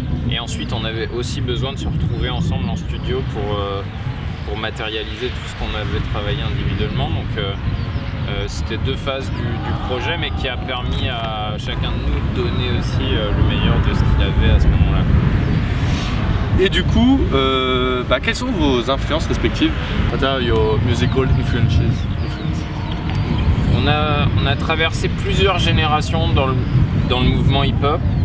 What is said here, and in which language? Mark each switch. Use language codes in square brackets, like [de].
[fr] Et ensuite, on avait aussi besoin de se retrouver ensemble en studio pour matérialiser tout ce qu'on avait travaillé individuellement. Donc c'était 2 phases du projet, mais qui a permis à chacun de nous de donner aussi le meilleur de ce qu'il avait à ce moment-là. Et du coup, quelles sont vos influences respectives? [en] What are your musical influences? [fr] On a traversé plusieurs générations dans le mouvement hip-hop.